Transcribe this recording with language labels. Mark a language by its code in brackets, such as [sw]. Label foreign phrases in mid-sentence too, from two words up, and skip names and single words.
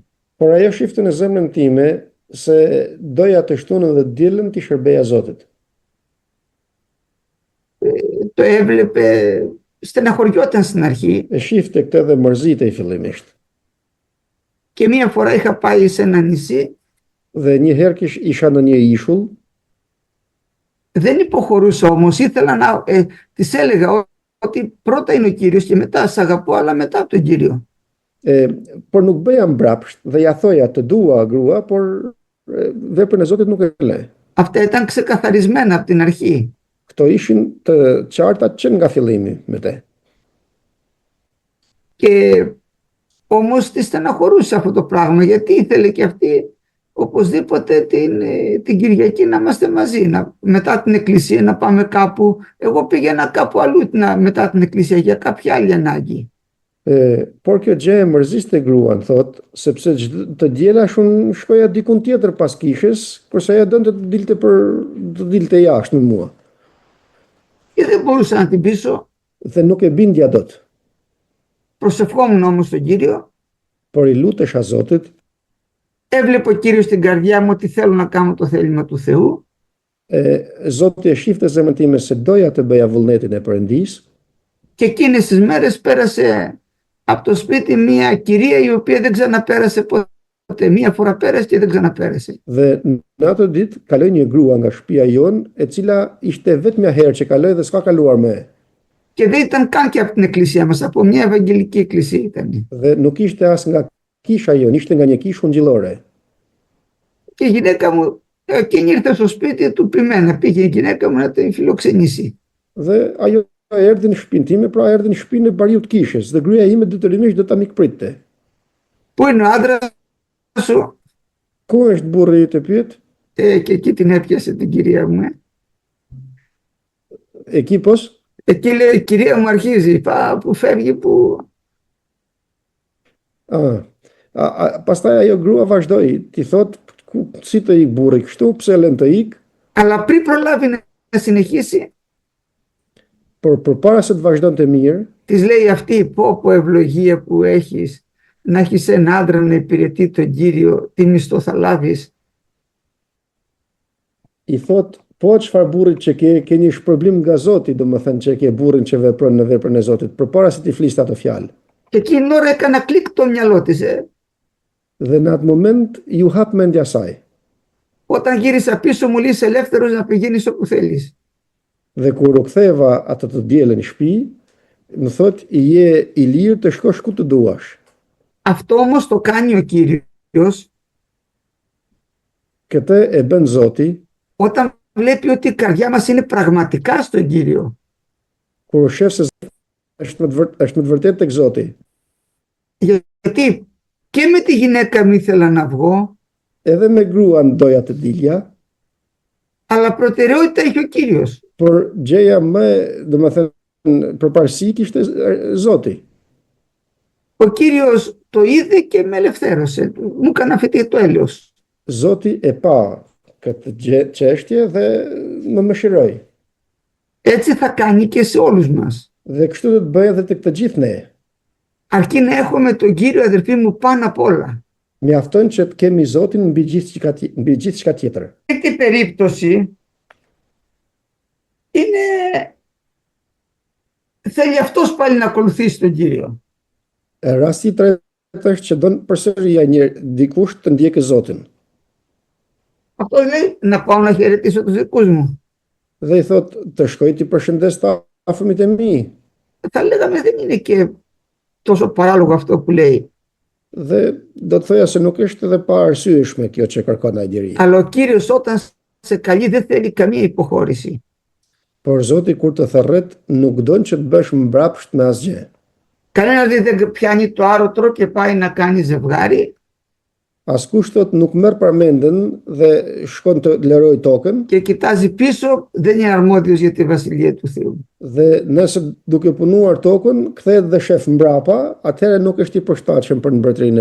[sq] Por ajo shifte në zemrën time se doja të shtunën dhe dielën të shërbeja Zotit. [el] Το έβλεπε, στεναχωριόταν στην αρχή. [sq] Shifte këtë dhe mërzitej fillimisht. [el] Και μία φορά είχα πάει σε ένα νησί. [sq] Dhe një herë isha në një ishull. [el] Δεν υποχωρούσα όμως, ήθελα να της έλεγα ότι πρώτα είναι ο Κύριος και μετά σ' αγαπώ, αλλά μετά από τον Κύριο. [sq] Por nuk bëja mbrapsht dhe ja thoja të dua grua, por veprën e Zotit nuk e le. [el] Αυτά ήταν ξεκαθαρισμένα από την αρχή. [sq] Këto ishin të qarta që nga fillimi me te. [el] Και όμως τη στεναχωρούσε αυτό το πράγμα, γιατί ήθελε και αυτή οπωσδήποτε την Κυριακή να είμαστε μαζί, μετά την εκκλησία να πάμε κάπου. Εγώ πήγαινα κάπου αλλού μετά την εκκλησία για κάποια άλλη ανάγκη. [sq] Por kjo gjë e mërziste gruan, thot, sepse të diela shumë shkoja dikun tjetër pas kishës, kurse ajo donte të dilte jashtë me mua. [el] Και δεν μπορούσα να την πείσω. [sq] Dhe nuk e bindja dot. [el] Προσευχόμουν όμως τον Κύριο. [sq] Por i lutesha Zotit. [el] έβλεπε ο Κύριος στην καρδιά μου ότι θέλω να κάνω το θέλημα του Θεού. [sq] Zoti e shifte zemrën time se doja të bëja vullnetin e Perëndisë. [el] Και εκείνες τις μέρες πέρασε από το σπίτι μια κυρία η οποία δεν ξαναπέρασε ποτέ. Μία φορά πέρασε και δεν ξαναπέρασε. [sq] Dhe në atë ditë kaloi një grua nga shtëpia jon, e cila ishte vetëm një herë që kaloi dhe s'ka kaluar më. [el] Και δεν ήταν καν και από την εκκλησία μας, από μια ευαγγελική εκκλησία ήταν. [sq] Dhe nuk ishte as nga kisha jon, ishte nga një kishë ungjillore. [el] Και η γυναίκα μου, εκείνη ήρθε στο σπίτι του πειμένα, πήγε η γυναίκα μου να την φιλοξενήσει. [sq] Dhe ajo erdhi në shtëpinë time, pra erdhi në shtëpinë e bariut kishës, dhe gruaja ime detyrimisht do ta mikpritte. [el] Πού είναι ο άντρας σου? [sq] Ku është burri i të pyet? [el] Και εκεί την έπιασε την κυρία μου. Εκεί πώς? Εκεί λέει η κυρία μου αρχίζει, που φεύγει, που... [sq] Pastaj ajo grua vazhdoi, ti thot, si të ik burri kështu, pse lën të ik? [el] Αλλά πριν προλάβει να συνεχίσει, [sq] Por përpara se të vazhdonte mirë, [el] της λέει αυτή, πω ευλογία που έχεις, να έχεις ένα άντρα να υπηρετεί τον Κύριο, τι μισθό θα λάβεις? [sq] i thot, po çfarë burrit që ke një shpërblim nga Zoti, domethënë që ke burrin që vepron në veprën e Zotit, përpara se ti fliste ato fjalë. [el] Και εκείνη την ώρα έκανα κλικ το μυαλό της. [sq] Dhe në atë moment ju hap mendja saj. [el] Όταν γύρισα πίσω μου λέει είσαι ελεύθερος να πηγαίνεις όπου θέλεις. [sq] Dhe kur u ktheva atë të dielën në shtëpi, më thot, je i lirë të shkosh ku të duash. [el] Αυτό όμως το κάνει ο Κύριος [sq] Këtë e bën Zoti [el] όταν βλέπει ότι η καρδιά μας είναι πραγματικά στον Κύριο. [sq] kur shef se është me të vërtetë tek Zoti. [el] Γιατί και με τη γυναίκα μου ήθελα να βγω, [sq] Edhe me gruan doja të dilja, [el] αλλά προτεραιότητα έχει ο Κύριος. [sq] por gjëja më, domethënë, përparësi kishte Zoti. [el] Ο Κύριος το είδε και με ελευθέρωσε. Μου έκανε αφαιτή το έλεος. [sq] Zoti e pa këtë çështje dhe më mëshiroi. [el] Έτσι θα κάνει και σε όλους μας. [sq] Dhe kështu do të bëjë edhe tek të gjithë ne. [el] Αρκεί να έχουμε τον Κύριο, αδερφοί μου, πάνω απ' όλα. [sq] Mjafton që të kemi Zotin mbi gjithçka tjetër. [el] Σε αυτή περίπτωση είναι... θέλει αυτός πάλι να ακολουθήσει τον Κύριο. [sq] Rasti i tretë është që don përsëri dikush të ndjekë Zotin. [el] Αυτό λέει να πάω να χαιρετήσω τους δικούς μου. [sq] Dhe i thot të shkoj ti përshëndes të afërmit e mi. [el] Θα λέγαμε δεν είναι και τόσο παράλογο αυτό που λέει. [sq] Dhe do të thoja se nuk është edhe pa arsyeshme kjo që kërkon ai deri. [el] Αλλά ο Κύριος όταν σε καλεί δεν θέλει καμία υποχώρηση. [sq] Por Zoti kur të thërret nuk don që të bësh mbrapsht me asgjë. [el] Κανένας δεν πιάνει το άρωτρο και πάει να κάνει ζευγάρι [sq] Askush thot nuk merr parmendën dhe shkon të lëroj tokën, [el] και κοιτάζει πίσω, δεν είναι αρμόδιος για τη Βασιλεία του Θεού. [sq] dhe nëse duke punuar tokën kthehet dhe shef mbrapa, atëherë nuk është i përshtatshëm për mbretërinë e